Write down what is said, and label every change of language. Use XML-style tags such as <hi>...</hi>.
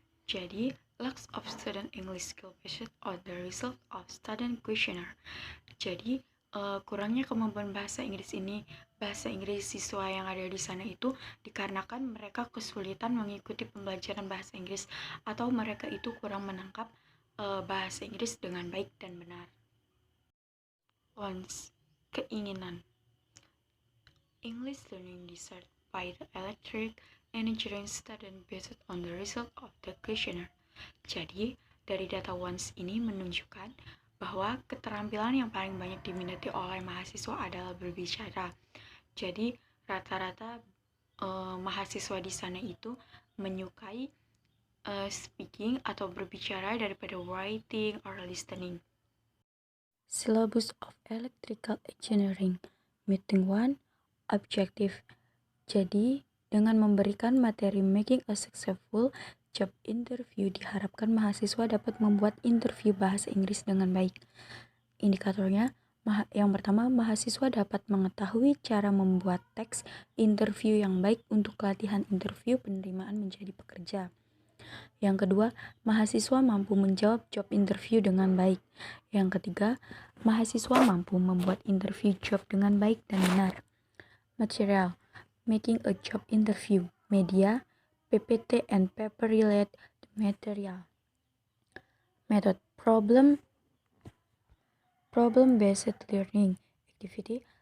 <en>Jadi, lacks of student English skill based on the result of student questionnaire.</en> <id>Jadi, kurangnya kemampuan bahasa Inggris siswa yang ada di sana itu dikarenakan mereka kesulitan mengikuti pembelajaran bahasa Inggris atau mereka itu kurang menangkap bahasa Inggris dengan baik dan benar. Wants, keinginan.</id> <en>English learning desired by the electric engineering student based on the result of the questionnaire.</en> <id>Jadi, dari data wants ini menunjukkan bahwa keterampilan yang paling banyak diminati oleh mahasiswa adalah berbicara. Jadi, rata-rata mahasiswa di sana itu menyukai speaking atau berbicara daripada</id> <en>writing or listening. Syllabus of Electrical Engineering Meeting 1 Objective.</en> <id>Jadi, dengan memberikan materi</id> <en>making a successful job interview,</en> <id>diharapkan mahasiswa dapat membuat interview bahasa Inggris dengan baik. Indikatornya, yang pertama, mahasiswa dapat mengetahui cara membuat teks interview yang baik untuk latihan interview penerimaan menjadi pekerja. Yang kedua, mahasiswa mampu menjawab job interview dengan baik. Yang ketiga, mahasiswa mampu membuat interview job dengan baik dan benar.</id> <en>Material, making a job interview. Media, PPT and paper related material. Method, problem-based learning activity.</en>